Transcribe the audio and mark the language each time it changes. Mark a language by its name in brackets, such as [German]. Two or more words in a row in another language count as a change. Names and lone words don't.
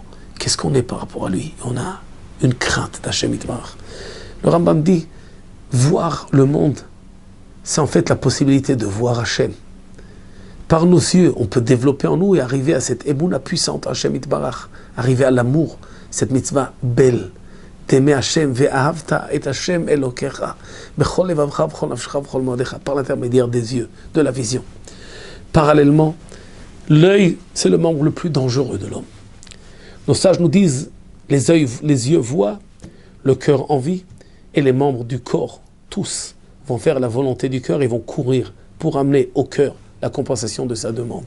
[French] Qu'est-ce qu'on est par rapport à lui? On a une crainte d'Hachem Yitbarach. Le Rambam dit, voir le monde, c'est en fait la possibilité de voir Hachem. Par nos yeux, on peut développer en nous et arriver à cette émouna puissante, Hachem Yitbarach. Arriver à l'amour, cette mitzvah belle. [Hebrew] T'aimer Hachem, ואהבת את השם אלהיך בכל לבבך בכל נפשך בכל מאדך, [French] par l'intermédiaire des yeux, de la vision. Parallèlement, l'œil, c'est le membre le plus dangereux de l'homme. Nos sages nous disent, les yeux voient, le cœur envie, et les membres du corps, tous, vont faire la volonté du cœur et vont courir pour amener au cœur la compensation de sa demande.